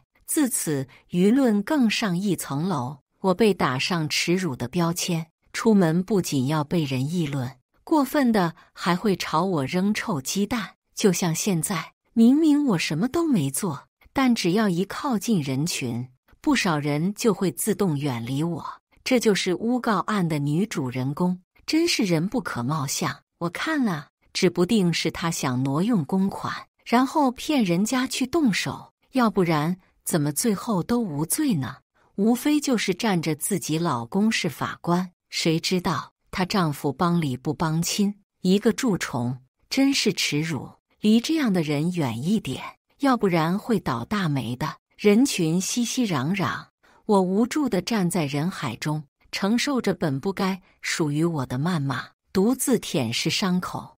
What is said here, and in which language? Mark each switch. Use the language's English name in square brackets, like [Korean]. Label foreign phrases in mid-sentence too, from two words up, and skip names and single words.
[Chinese] 自此，輿論更上一層樓，我被打上恥辱的標籤。出門不僅要被人議論，過分的還會朝我扔臭雞蛋。就像現在，明明我什麼都沒做，但只要一靠近人群，不少人就會自動遠離我。這就是誣告案的女主人公，真是人不可貌相。我看了，指不定是她想挪用公款，然後騙人家去動手，要不然怎麼最後都無罪呢？無非就是仗着自己老公是法官。誰知道她丈夫幫理不幫親，一個蛀蟲，真是恥辱！離這樣的人遠一點，要不然會倒大霉的。人群熙熙攘攘，我無助地站在人海中，承受着本不該屬於我的謾罵，獨自舔舐傷口。